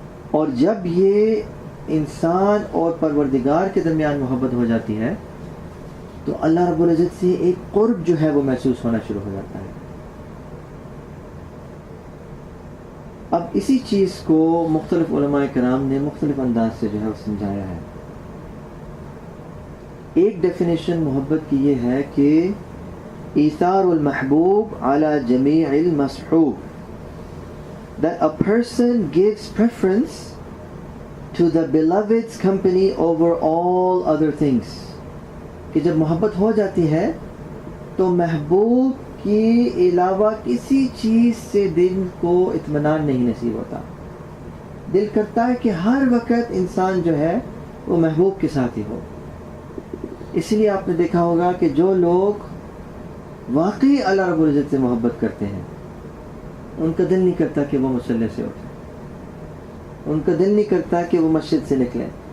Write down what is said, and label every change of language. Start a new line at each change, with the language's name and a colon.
Urdu: اور جب یہ انسان اور پروردگار کے درمیان محبت ہو جاتی ہے تو اللہ رب العزت سے ایک قرب جو ہے وہ محسوس ہونا شروع ہو جاتا ہے. اب اسی چیز کو مختلف علماء کرام نے مختلف انداز سے جو ہے وہ سمجھایا ہے. ایک ڈیفینیشن محبت کی یہ ہے کہ
Arabic: ایثار المحبوب علی جمیع المصحوب,
English: that a person gives preference to the beloved's company over all other things.
Urdu: کہ جب محبت ہو جاتی ہے تو محبوب کے علاوہ کسی چیز سے دل کو اطمینان نہیں نصیب ہوتا. دل کرتا ہے کہ ہر وقت انسان جو ہے وہ محبوب کے ساتھ ہی ہو. اس لیے آپ نے دیکھا ہوگا کہ جو لوگ واقعی اللہ رب العزت سے محبت کرتے ہیں ان کا دل نہیں کرتا کہ وہ مصلی سے اٹھیں, ان کا دل نہیں کرتا کہ وہ مسجد سے نکلیں.